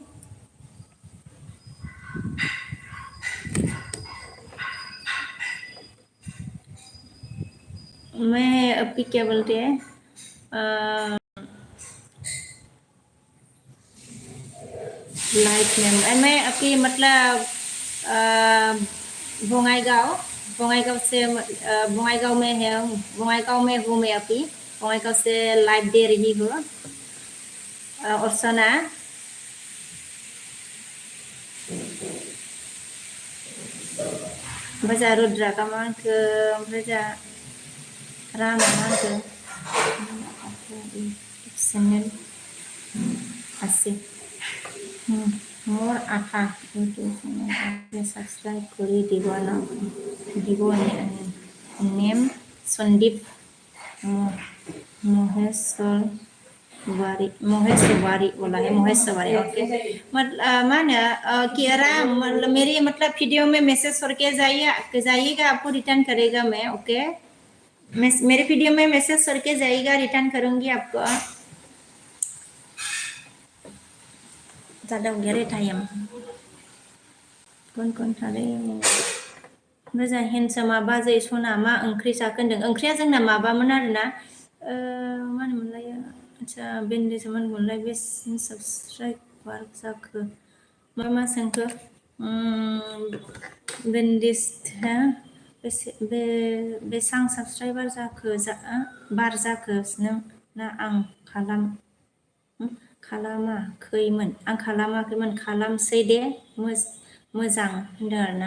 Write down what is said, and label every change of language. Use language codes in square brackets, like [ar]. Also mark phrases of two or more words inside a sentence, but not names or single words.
[hi] मैं अभी क्या बोलते हैं लाइफ में मैं अभी मतलब बङाइगांव से बङाइगांव में है, बङाइगांव में हूँ मैं अभी, बङाइगांव से लाइव दे रही हूँ। [brx] अर्चना ओमफ्राय जा रुद्रा कामांखो, ओमफ्राय जा रामा मांखो [as] चेनेल আছে মোৰ আশা [en] YouTube channel subscribe [as] কৰি দিব নেম সন্দীপ [hi] महेश्वरी बोला है, [as] महेश्वरी। [hi] ओके माने किरा मतलब मेरी मतलब वीडियो में मैसेज करके जाइएगा, आपको रिटर्न करेगा मैं। ओके मेरे वीडियो में मैसेज करके जाइएगा, रिटर्न करूंगी आपको। ज़्यादा हो गया रे टाइम, कौन था रे [brx] मोजां हेन्डसामा बाजै सना मा ओंख्रि जाखो होनदों। ओंख्रिया जोंना माबामोन आरोना मा होनोमोनलाय, आदसा बेन्डेज मा होनोमोनलाय, बे साबस्क्राइबार जाखो मा सोंखो बेन्डेज बेसां साबस्क्राइबार जाखो बार जाखो नों ना आं खालामाखैमोन, आं खालामाखैमोन, खालामसै दे मोजां होनदों आरोना।